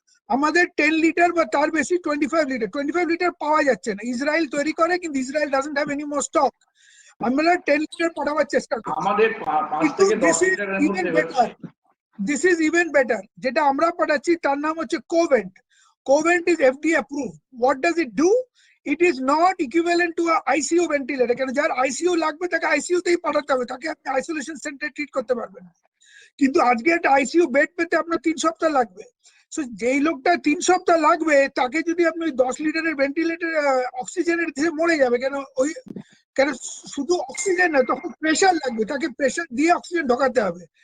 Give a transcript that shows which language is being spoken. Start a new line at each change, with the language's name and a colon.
Bangla: আমাদের 10 লিটার বা তার বেশি 25 লিটার পাওয়া যাচ্ছে না। ইসরায়েল তৈরি করে, কিন্তু Israel
English: Doesn't have any more stock.
Bangla: আমরা 10 লিটার পাঠাবার চেষ্টা করছি। আমাদের 5 থেকে 10 লিটারের মধ্যে হচ্ছে।
English: This is even better.
Bangla: যেটা আমরা পাঠাচ্ছি তার নাম হচ্ছে Covent.
English: Covent is FDA approved. What does it do? It is not equivalent to a ICU ventilator.
Bangla: কেন যার ICU লাগবে তাকে ICU তেই পাঠাতে হবে, তাকে আপনি আইসোলেশন সেন্টারে ট্রিট করতে পারবেন না। কিন্তু আজকে একটা ICU বেড পেতে আপনার 3 সপ্তাহ লাগবে। সো যেই লোকটা 3 সপ্তাহ লাগবে তাকে যদি আপনি 10 লিটারের ভেন্টিলেটর অক্সিজেনের দিয়ে মরে যাবে। কেন শুধু অক্সিজেন না, তখন প্রেশার লাগবে, তাকে প্রেশার দিয়ে অক্সিজেন ঢোকাতে হবে।